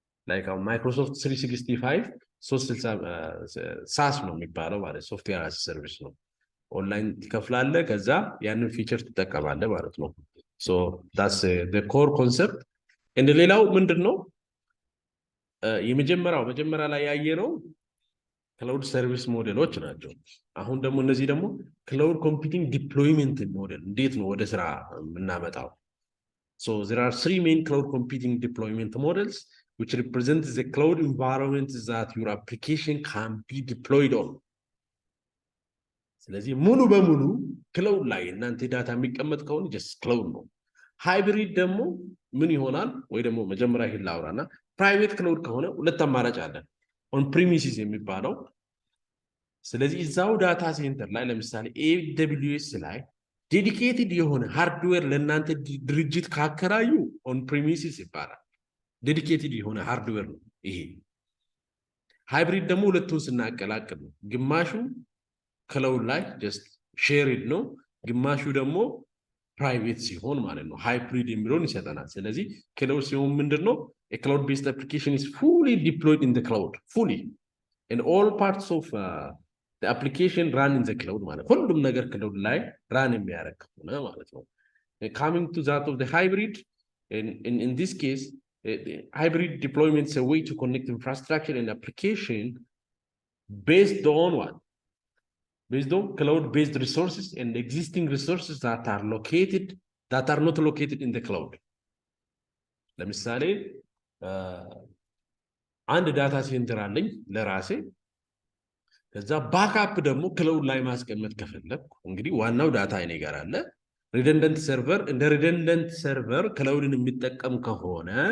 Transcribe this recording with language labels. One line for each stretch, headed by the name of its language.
Amharic: ላይክ አሁን ማይክሮሶፍት 365 ሳስ ነው የሚባለው ማለት ሶፍትዌር አስ ሰርቪስ ነው። ኦንላይን ትከፍላለህ፣ ከዛ ያንን ፊቸር ትጠቀማለህ ማለት ነው።
English: ሶ ዳትስ ዘ ኮር ኮንሰፕት።
Amharic: እንደ ሌላው ምንድን ነው መጀመሪያ ላይ ያየነው ክላውድ ሰርቪስ ሞዴሎች ናቸው። አሁን ደግሞ እነዚህ ደግሞ ክላውድ ኮምፒውቲንግ ዲፕሎይመንት ሞዴል እንዴት ነው ወደ ስራ የምናመጣው?
English: So there are three main cloud computing deployment models which represent the cloud environment that your application can be deployed on.
Amharic: ስለዚህ ሙሉ በሙሉ ክላውድ ላይ እናንተ ዳታ የሚቀመጥ ከሆነ just ክላውድ ነው። ሃይብሪድ ደግሞ ምን ይሆናል? ወይ ደግሞ መጀመሪያ ይሄን ላውራና ፕራይቬት ክላውድ ከሆነ ሁለት አማራጭ አለን። ኦን ፕሪሚሲስ የሚባለው ስለዚህ እዛው ዳታ ሴንተር ላይ ለምሳሌ AWS ላይ ዴዲኬትድ የሆነ ሃርድዌር ለእናንተ ድርጅት ካከራዩ ኦን ፕሪሚሲስ ይባላል። ዴዲኬትድ የሆነ ሃርድዌር ነው ይሄ። ሃይብሪድ ደግሞ ሁለቱን ስናቀላቅል ነው። ግማሹ ክላውድ ላይ ጀስት ሼርድ ነው፣ ግማሹ ደግሞ ፕራይቬት ሲሆን ማለት ነው። ሃይብሪድ የሚለውን ይሰጠናል። ስለዚህ ክላውድ ሲሆን ምንድን ነው?
English: A cloud-based application is fully deployed in the cloud, fully. And all parts of the application run in the cloud
Amharic: ማለት ሁሉም ነገር ክላውድ ላይ ራን የሚያደርግ ሆነ ማለት ነው።
English: Coming to that of the hybrid, in this case, hybrid deployment is a way to connect infrastructure and application based on what? Based on cloud-based resources and existing resources that are not located in the cloud.
Amharic: ለምሳሌ አንድ ዳታ ሴንተር አለኝ ለራሴ። ከዛ ባክአፕ ደግሞ ክላውድ ላይ ማስቀመጥ ከፈለኩ እንግዲህ ዋናው ዳታ እኔ ጋር አለ። ሪደንደንት ሰርቨር እንደ ሪደንደንት ሰርቨር ክላውድን የሚጠቀም ከሆነ